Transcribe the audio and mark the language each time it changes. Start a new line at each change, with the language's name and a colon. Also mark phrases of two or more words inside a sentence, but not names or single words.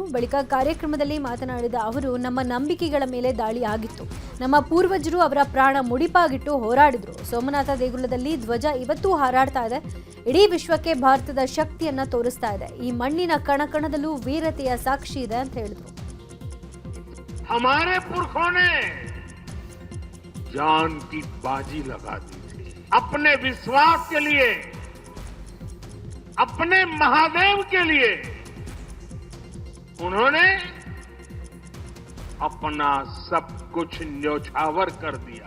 Kannada: ಬಳಿಕ ಕಾರ್ಯಕ್ರಮದಲ್ಲಿ ಮಾತನಾಡಿದ ಅವರು, ನಮ್ಮ ನಂಬಿಕೆಗಳ ಮೇಲೆ ದಾಳಿ ಆಗಿತ್ತು. ನಮ್ಮ ಪೂರ್ವಜರು ಅವರ ಪ್ರಾಣ ಮುಡಿಪಾಗಿಟ್ಟು ಹೋರಾಡಿದ್ರು. ಸೋಮನಾಥ ದೇಗುಲದಲ್ಲಿ ಧ್ವಜ ಇವತ್ತೂ ಹಾರಾಡ್ತಾ ಇದೆ. ಇಡೀ ವಿಶ್ವಕ್ಕೆ ಭಾರತದ ಶಕ್ತಿಯನ್ನ ತೋರಿಸ್ತಾ ಇದೆ. ಈ ಮಣ್ಣಿನ ಕಣಕಣದಲ್ಲೂ ವೀರತೆಯ ಸಾಕ್ಷಿ ಇದೆ ಅಂತ ಹೇಳಿದ್ರು.
Hindi: हमारे पुरखों ने जान की बाजी लगा दी थी अपने विश्वास के लिए, अपने महादेव के लिए। उन्होंने अपना सब कुछ न्योछावर कर दिया।